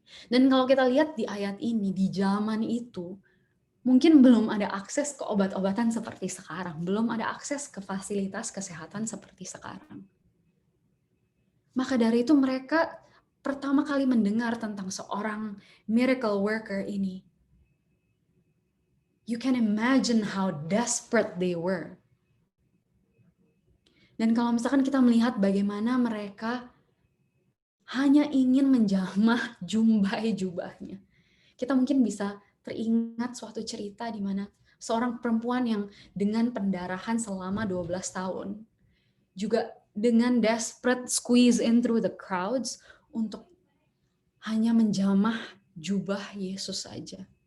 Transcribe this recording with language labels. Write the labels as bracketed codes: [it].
[id] Dan kalau kita lihat di ayat ini, di zaman itu mungkin belum ada akses ke obat-obatan seperti sekarang, belum ada akses ke fasilitas kesehatan seperti sekarang. Maka dari itu mereka pertama kali mendengar tentang seorang miracle worker ini. [en] You can imagine how desperate they were. [id] Dan kalau misalkan kita melihat bagaimana mereka hanya ingin menjamah jumbai jubahnya, kita mungkin bisa teringat suatu cerita di mana seorang perempuan yang dengan pendarahan selama 12 tahun, juga dengan [en] desperate squeeze in through the crowds [id] untuk hanya menjamah jubah Yesus saja.